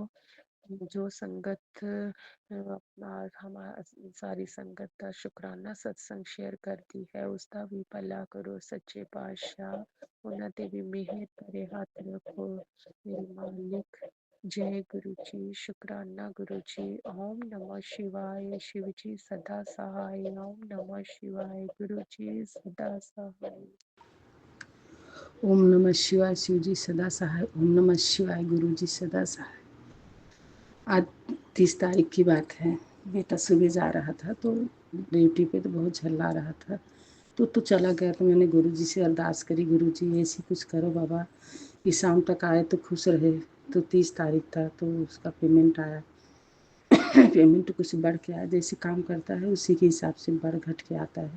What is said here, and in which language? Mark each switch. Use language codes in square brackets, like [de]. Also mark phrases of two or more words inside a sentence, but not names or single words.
[pa] ਜੋ ਸੰਗਤ ਆਪਣਾ ਸਾਰੀ ਸੰਗਤ ਦਾ ਸ਼ੁਕਰਾਨਾ ਸਤਸੰਗ ਸ਼ੇਅਰ ਕਰਦੀ ਹੈ, ਉਸ ਦਾ ਵੀ ਭਲਾ ਕਰੋ ਸੱਚੇ ਪਾਤਸ਼ਾਹ। ਉਹਨਾਂ ਤੇ ਵੀ ਮਿਹਰ ਭਰੇ ਹੱਥ ਰੱਖੋ ਮੇਰੇ ਮਾਲਿਕ। [hi] जय गुरु जी, शुक्राना गुरु जी। [sa] ओम नमः शिवाय, [hi] शिव जी सदा सहाय। [sa] ओम नमः शिवाय, [hi] गुरु जी सदा सहाय। [sa] ओम नमः शिवाय, [hi] शिव जी सदा सहाय। [sa] ओम नमः शिवाय, [hi] गुरु जी सदा सहाय। आज 30 तारीख की बात है। बेटा सुबह जा रहा था तो ड्यूटी पे तो बहुत झल्ला रहा था, तो चला गया। तो मैंने गुरु जी से अरदास करी, गुरु जी ऐसी कुछ करो बाबा कि शाम तक आए तो खुश रहे। तो 30 तारीख था तो उसका पेमेंट आया। पेमेंट कुछ बढ़ के आया, जैसे काम करता है उसी के हिसाब से बढ़ घट के आता है।